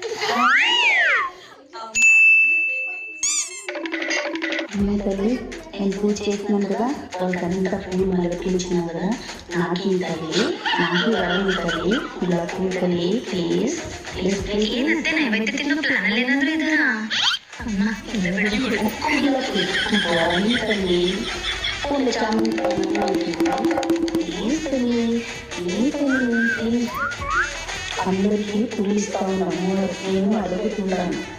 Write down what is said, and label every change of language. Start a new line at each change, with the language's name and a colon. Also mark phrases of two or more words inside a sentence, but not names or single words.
Telugu: అమ్మాయి తల్లి నేను పూజ చేస్తున్నాను కదా, వాళ్ళకంతా పూలు మళ్ళీ పూజించినాను కదా, నాకు ఈ తల్లి నాకు రాదు తల్లి, ఇలా పూలు తల్లి ప్లీజ్ ప్లీజ్ ప్లీజ్.
Kannada: ಏನಂತೆ ನೈವೇದ್ಯ ತಿನ್ನೋ ಪ್ಲಾನ್ ಏನಾದ್ರೂ ಇದಾರಾ? ಅಮ್ಮ ಇಲ್ಲ ಬಿಡಿ
Telugu: తల్లి పూలు చామంతి ప్లీజ్ తల్లి ప్లీజ్ తల్లి ప్లీజ్. అందరికీ పూలు ఇస్తా ఉన్నాము, నేను అడుగుతున్నాను.